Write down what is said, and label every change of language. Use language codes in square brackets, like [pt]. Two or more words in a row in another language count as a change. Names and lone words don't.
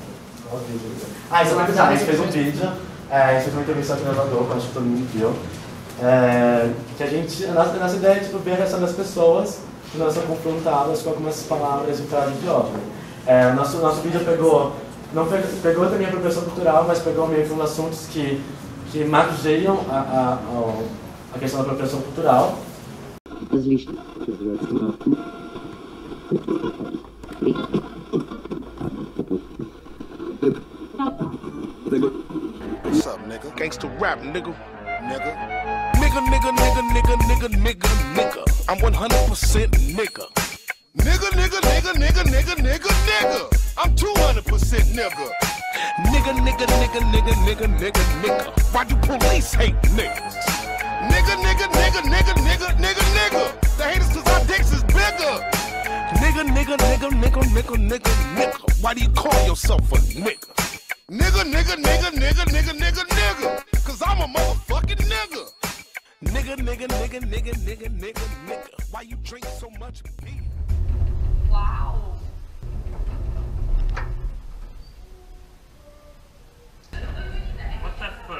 [pt] Isso é uma coisa, a gente fez um vídeo, a gente fez uma entrevista aqui no elevador, que eu acho que todo mundo viu, que a nossa ideia é tipo, ver a reação das pessoas quando elas são confrontadas com algumas palavras e frases de ódio. Nosso vídeo pegou também a apropriação cultural, mas pegou meio que uns assuntos que margeiam a questão da apropriação cultural. [en] What's up, nigga? Gangsta rap, nigga. Nigga. Nigga, nigga, nigga, nigga, nigga, nigga, nigga. I'm 100% nigga. Nigga, nigga, nigga, nigga, nigga, nigga, nigga. I'm 200% nigga. Nigga, nigga, nigga, nigga, nigga, nigga, nigga. Why do police hate niggas? Nigga, nigga, nigga, nigga, nigga, nigga, nigga. The haters cause our dicks is bigger. Nigga, nigga, nigga, nigga, nigga, nigga, nigga. Why do you call yourself a nigga? Nigga, nigga, nigga, nigga, nigga, nigga, nigga. Cause I'm a motherfucking nigga. Nigga, nigga, nigga, nigga, nigga, nigga, nigga. Why you drink so much beer? [pt] Uau! [en] What the fuck?